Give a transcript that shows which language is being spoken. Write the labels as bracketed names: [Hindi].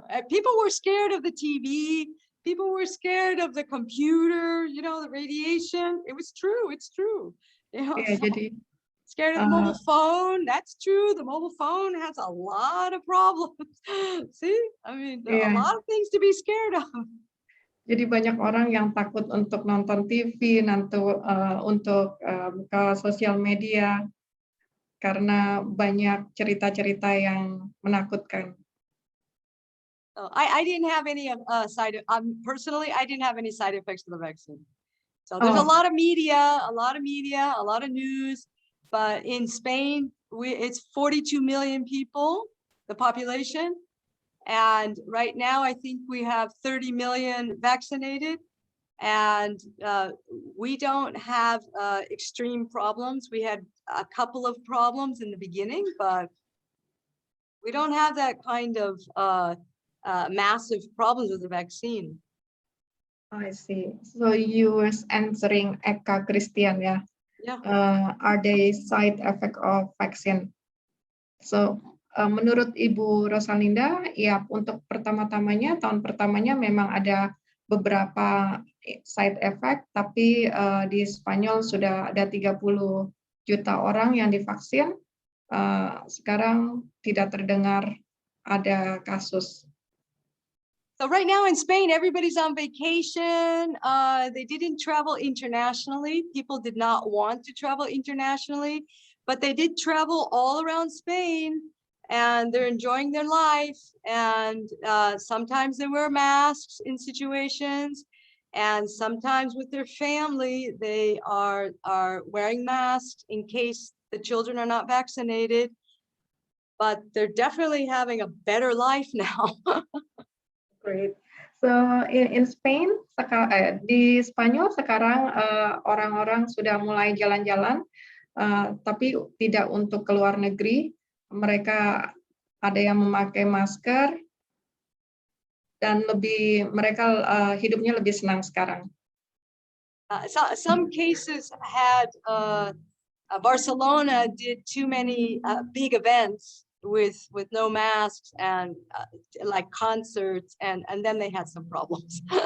[English] People were scared of the TV. People were scared of the computer, the radiation. It was true. It's true. [Indonesian] Jadi [English] scared of the mobile phone. That's true. The mobile phone has a lot of problems. See, I mean, there are a lot of things to be scared of. [Indonesian] Jadi banyak orang yang takut untuk nonton TV, untuk buka sosial media. Karena banyak cerita-cerita yang menakutkan. [English] I didn't have any personally, I didn't have any side effects of the vaccine. So there's a lot of media, a lot of news, but in Spain, it's 42 million people, the population. And right now, I think we have 30 million vaccinated. And we don't have extreme problems. We had a couple of problems in the beginning, but we don't have that kind of massive problems with the vaccine. I see. So you were answering Eka Christian, yeah? Yeah. Are they side effect of vaccine? [Indonesian] So menurut Ibu Rosalinda, ya untuk tahun pertamanya memang ada beberapa side effect, tapi di Spanyol sudah ada 30 juta orang yang divaksin, sekarang tidak terdengar ada kasus. [English] So right now in Spain, everybody's on vacation. They didn't travel internationally. People did not want to travel internationally, but they did travel all around Spain, and they're enjoying their life. And sometimes they wear masks in situations, and sometimes with their family, they are wearing masks in case the children are not vaccinated. But they're definitely having a better life now. Great. So in Spain, [Indonesian] di Spanyol sekarang orang-orang sudah mulai jalan-jalan, tapi tidak untuk ke luar negeri. Mereka ada yang memakai masker dan mereka hidupnya lebih senang sekarang. [English] Some cases had Barcelona did too many big events with no masks and like concerts, and then they had some problems.